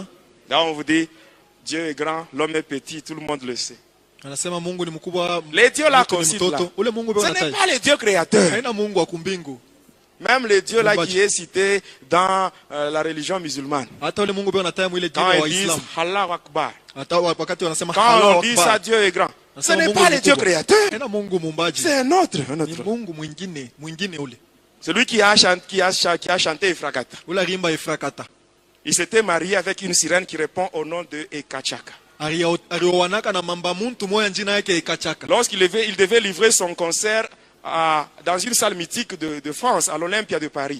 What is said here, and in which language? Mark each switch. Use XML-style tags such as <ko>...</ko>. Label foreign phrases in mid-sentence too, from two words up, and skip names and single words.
<fr>Là on vous dit, Dieu est grand, l'homme est petit, tout le monde le sait.</fr> <sw>Anasema Mungu ni mkubwa.</sw> <fr>Les dieux là qu'on cite là,</fr> <sw>ule Mungu</sw> <fr>ce n'est pas les dieux créateurs.</fr> <sw>Haina Mungu wa kumbingu.</sw> <fr>Même les dieux là qui est cité dans la religion musulmane.</fr> <sw>Hata ule Mungu anataja mwile</sw> <fr>Quand</fr> <sw>dini wa</sw> <fr>ils disent</fr> <sw>Islam.</sw> <ar>الله أكبر.</ar> <sw>Hata wakati wanasema</sw> <fr>Quand on dit ça, Dieu est grand. Ce n'est pas les dieux créateurs.</fr> <sw>Haina Mungu muumbaji.</sw> <fr>C'est un autre.</fr> <sw>Ni Mungu mwingine ule.</sw> <fr>Celui qui a chanté Efrakata.</fr> <sw>Ule rimba Efrakata.</sw> <fr>Il s'était marié avec une sirène qui répond au nom de Ekachaka. Lorsqu'il il devait livrer son concert dans une salle mythique de France, à l'Olympia de Paris.</fr>